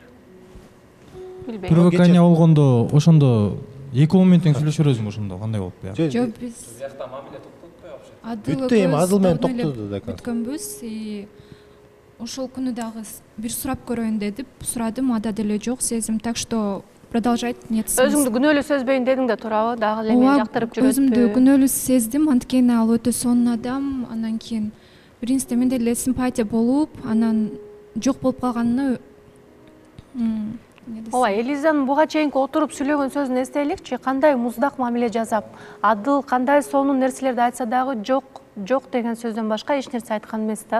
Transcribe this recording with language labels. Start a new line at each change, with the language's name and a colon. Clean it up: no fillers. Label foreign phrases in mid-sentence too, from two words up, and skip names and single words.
Kyrgyz: Билбейм. Привыкание болгондо ошондо 2 момент тең сүйлөшө бересиң ошондо кандай болуп калат? Жок, биз биякта мамиле токтотпой вообще. Бүттү эми Адыл менен токтоду да. Бүткөнбүз, ошол күнү дагы бир сурап көрөйүн деп сурадым, ада деле жок сезим,
Russian: так что продолжать нет смысла.
Kyrgyz: Өзүңдү күнөөлүү сөзбөйүн дедиң да, туурабы? Дагы эле мен жактырып жүрөт. Өзүмдү күнөөлүү сездим, анткени ал өтө сонун адам, анан кийин биринчиде менде эле симпатия болуп, анан жок болуп калганына Ооба, Элизанын буга чейинки отуруп сүйлөгөн сөзүн эстейликчи, кандай муздак мамиле жасап, Адыл кандай сонун нерселерди айтса дагы жок деген сөздөн башка эч нерсе айткан эмес да.